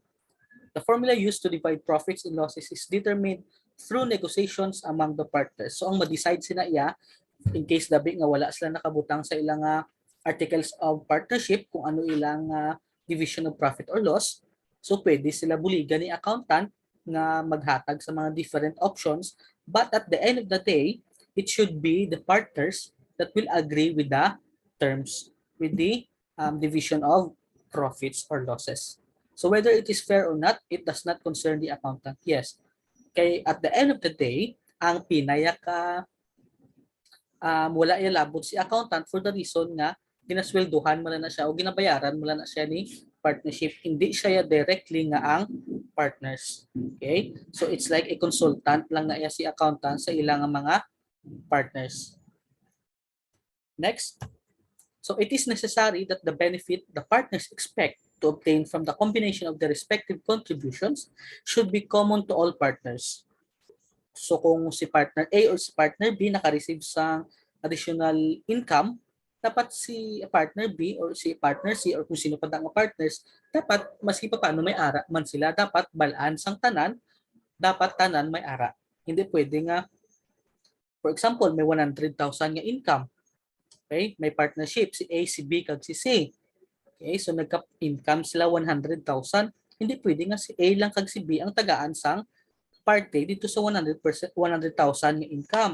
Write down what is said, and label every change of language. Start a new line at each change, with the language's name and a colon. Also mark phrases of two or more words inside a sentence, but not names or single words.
English: The formula used to divide profits and losses is determined through negotiations among the partners.
Hiligaynon: So ang ma-decide sina iya in case dabi nga wala sila nakabutang sa ilang
English: articles of partnership
Hiligaynon: kung ano ilang
English: division of profit or loss.
Hiligaynon: So pwede sila buligan ni accountant nga maghatag sa mga
English: different options, but at the end of the day, it should be the partners that will agree with the terms, with the division of profits or losses. So whether it is fair or not, it does not concern the accountant. Yes. Kay at the end of the day,
Hiligaynon: ang pinayak wala iya labot si accountant for the reason nga ginasweldohan mo na siya o ginabayaran mo na siya ni partnership. Hindi siya directly nga ang partners.
English: Okay? So it's like a consultant
Hiligaynon: lang na iya si accountant sa ilang mga partners.
English: Next. So it is necessary that the benefit the partners expect to obtain from the combination of the respective contributions should be common to all partners.
Hiligaynon: So kung si partner A or si partner B naka-receive sa
English: additional income,
Hiligaynon: dapat si partner B or si partner C or kung sino pa ang partners, dapat maski pa paano may ara man sila, dapat balance ang tanan, dapat tanan may ara. Hindi pwede nga,
English: for example,
Hiligaynon: may 100,000 nga income.
English: Okay?
Hiligaynon: May partnership, si A, si B, kag si C. Okay? So nagka-income sila 100,000. Hindi pwede nga si A lang kag si B ang tagaan sang parte dito sa 100%, 100,000 nga income.